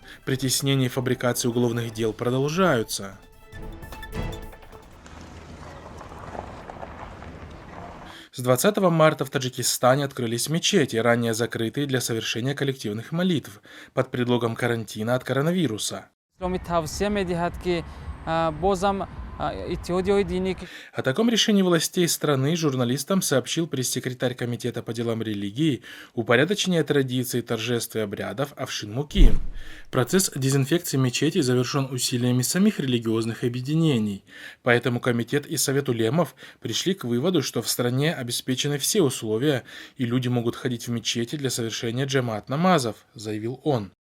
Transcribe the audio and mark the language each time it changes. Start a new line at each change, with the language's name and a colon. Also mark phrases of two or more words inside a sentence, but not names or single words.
Russian: Притеснение и фабрикация уголовных дел продолжаются. С 20 марта в Таджикистане открылись мечети, ранее закрытые для совершения коллективных молитв, под предлогом карантина от коронавируса.
Tajik: исломи тавсия медиҳад ки бозам иттиҳодиёи динӣ ки
Russian: О таком решении властей страны журналистам сообщил пресс-секретарь Комитета по делам религии, упорядочения традиций, торжеств и обрядов Афшин Муким. Процесс дезинфекции мечетей завершен усилиями самих религиозных объединений, поэтому Комитет и Совет улемов пришли к выводу, что в стране обеспечены все условия и люди могут ходить в мечети для совершения джамаат-намазов, заявил он.